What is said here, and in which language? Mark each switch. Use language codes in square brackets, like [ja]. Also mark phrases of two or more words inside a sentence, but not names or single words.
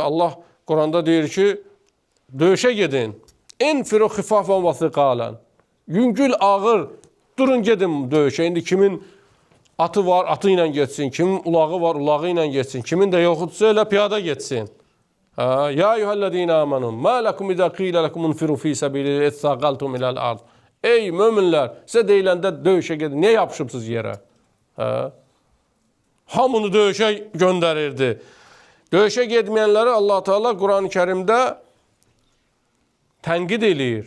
[az] Allah Quranda deyir ki, döyüşə gedin. [ar] انفروا خفافا وثقالا. [az] Yüngül, ağır, durun gedin döyüşə. İndi kimin atı var, atı ilə getsin. Kimin ulağı var, ulağı ilə getsin. Kimin də yoxudsa elə piyada getsin. [ar] يا أيها الذين آمنوا ما لكم إذا قيل لكم انفروا في سبيل الله اثاقلتم إلى الأرض. [az] Ey möminlər, sizə deyiləndə döyüşə gedin. Niyə yapışıbsınız yerə? Hamını döyüşə göndərirdi. Döyüşə getməyənləri Allah Teala Quran-ı Kərimdə tənqid eləyir.